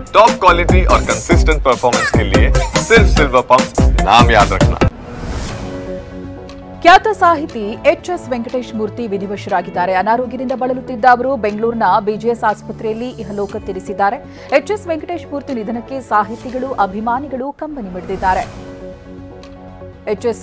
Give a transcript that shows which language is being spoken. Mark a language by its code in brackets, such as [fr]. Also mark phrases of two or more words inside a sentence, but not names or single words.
[en] top quality [hi] और [en] consistent performance [hi] के लिए सिर्फ सिल्वर पंप नाम याद रखना। [kn] ಖ್ಯಾತ ಸಾಹಿತಿ ಎಚ್.ಎಸ್. ವೆಂಕಟೇಶ್ ಮೂರ್ತಿ ವಿಧಿವಶರಾಗಿದ್ದಾರೆ. ಅನಾರೋಗ್ಯದಿಂದ ಬಳಲುತ್ತಿದ್ದ ಅವರು ಬೆಂಗಳೂರಿನ ಬಿಜಿಎಸ್ ಆಸ್ಪತ್ರೆಯಲ್ಲಿ ಇಹಲೋಕ ತೀರಿಸಿದ್ದಾರೆ. ಎಚ್.ಎಸ್. ವೆಂಕಟೇಶ್ ಮೂರ್ತಿ ನಿಧನಕ್ಕೆ ಸಾಹಿತಿಗಳು, ಅಭಿಮಾನಿಗಳು ಕಂಬನಿ ಮಿಡಿದಿದ್ದಾರೆ. ಎಚ್.ಎಸ್.